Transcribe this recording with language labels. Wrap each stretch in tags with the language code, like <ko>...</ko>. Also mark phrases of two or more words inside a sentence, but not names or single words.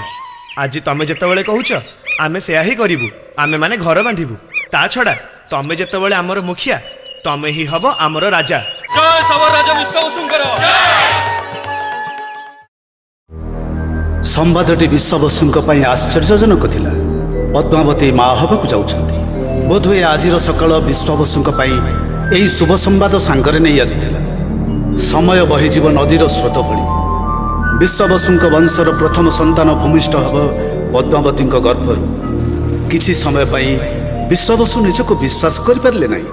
<or>ଆଜି ତମେ ଯେତେବେଳେ କହୁଛ ଆମେ ସେୟା ହିଁ କରିବୁ ଆମେ ମାନେ ଘର ବାନ୍ଧିବୁ ତା ଛଡ଼ା ତମେ ଯେତେବେଳେ ଆମର ମୁଖିଆ ତମେ ହିଁ ହେବ ଆମର ରାଜା ଜୟ ସବର ରାଜା ବିଶ୍ୱବସୁଙ୍କର ସମ୍ବାଦଟି ବିଶ୍ୱବସୁଙ୍କ ପାଇଁ ଆଶ୍ଚର୍ଯ୍ୟଜନକ ଥିଲା ପଦ୍ମାବତୀ ମା' ହେବାକୁ ଯାଉଛନ୍ତି ବୋଧେ ଆଜିର ସକାଳ ବିଶ୍ୱବସୁଙ୍କ ପାଇଁ ଏହି ଶୁଭ ସମ୍ବାଦ ସାଙ୍ଗରେ ନେଇ ଆସିଥିଲା ସମୟ ବହିଯିବ ନଦୀର ସ୍ରୋତ ଭଳି ବିଶ୍ୱବସୁଙ୍କ ବଂଶର ପ୍ରଥମ ସନ୍ତାନ ଭୂମିଷ୍ଠ ହେବ ପଦ୍ମାବତୀ ଗର୍ଭରୁ କିଛି ସମୟ ପାଇଁ ବିଶ୍ୱବସୁ ନିଜକୁ ବିଶ୍ୱାସ କରି ପାରିଲେ ନାହିଁ</or>